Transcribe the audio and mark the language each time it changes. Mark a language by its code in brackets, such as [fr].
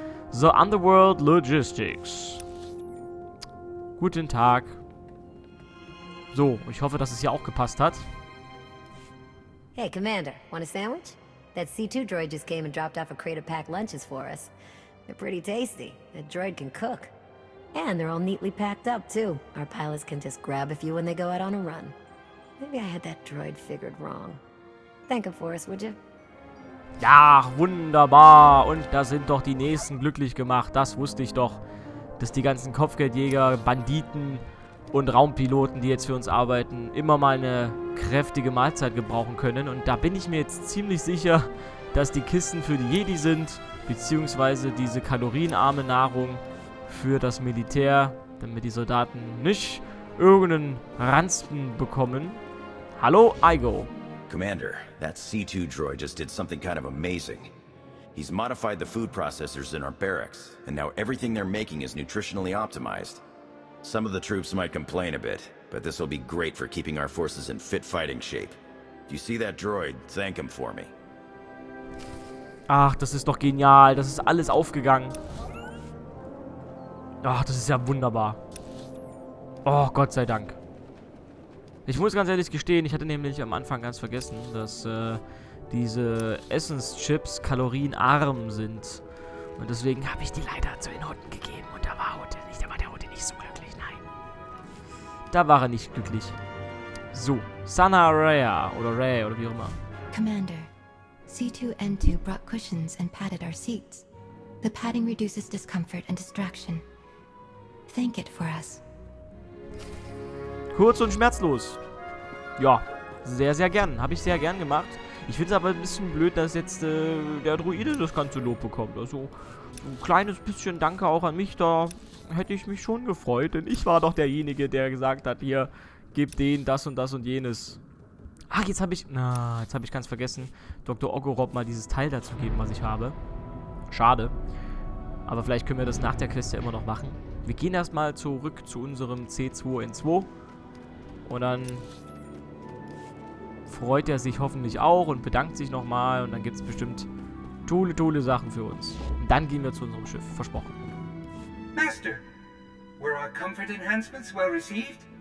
[en] So, Underworld Logistics. [de] Guten Tag. So, ich hoffe, dass es hier auch gepasst hat. [en] Hey, Commander, want a sandwich? That C2 droid just came and dropped off a crate of packed lunches for us. They're pretty tasty. That droid can cook. And they're all neatly packed up, too. Our pilots can just grab a few when they go out on a run. Maybe I had that droid figured wrong. Thank him for us, would you? [de] Ja, wunderbar. Und da sind doch die Nächsten glücklich gemacht. Das wusste ich doch. Dass die ganzen Kopfgeldjäger, Banditen und Raumpiloten, die jetzt für uns arbeiten, immer mal eine kräftige Mahlzeit gebrauchen können. Und da bin ich mir jetzt ziemlich sicher, dass die Kisten für die Jedi sind, beziehungsweise diese kalorienarme Nahrung für das Militär, damit die Soldaten nicht irgendeinen Ranzen bekommen. Hallo, Igo. [en] Commander, that C2 droid just did something kind of amazing. He's modified the food processors in our barracks, and now everything they're making is nutritionally optimized. Some of the troops might complain a bit, but this will be great for keeping our forces in fit fighting shape. If you see that droid, thank him for me. [de] Ach, das ist doch genial. Das ist alles aufgegangen. Ach, das ist ja wunderbar. Oh, Gott sei Dank. Ich muss ganz ehrlich gestehen, ich hatte nämlich am Anfang ganz vergessen, dass diese Essenschips kalorienarm sind. Und deswegen habe ich die leider zu den Hutten gegeben. Und da war der Hutte nicht so glücklich, nein. Da war er nicht glücklich. So, Sana Rhea oder Ray oder wie auch immer. [en] Commander, C2N2 brought cushions and padded our seats. The padding reduces discomfort and distraction. Thank it for us. [de] Kurz und schmerzlos. Ja, sehr, sehr gern. Habe ich sehr gern gemacht. Ich finde es aber ein bisschen blöd, dass jetzt der Druide das ganze Lob bekommt. Also ein kleines bisschen Danke auch an mich. Da hätte ich mich schon gefreut. Denn ich war doch derjenige, der gesagt hat, hier, gebt denen das und jenes. Ach, jetzt habe ich ganz vergessen, Dr. Ogorob mal dieses Teil dazu geben, was ich habe. Schade. Aber vielleicht können wir das nach der Quest ja immer noch machen. Wir gehen erstmal zurück zu unserem C2N2. Und dann freut er sich hoffentlich auch und bedankt sich nochmal. Und dann gibt es bestimmt tolle Sachen für uns. Und dann gehen wir zu unserem Schiff. Versprochen. [en] Master, were our comfort enhancements well received?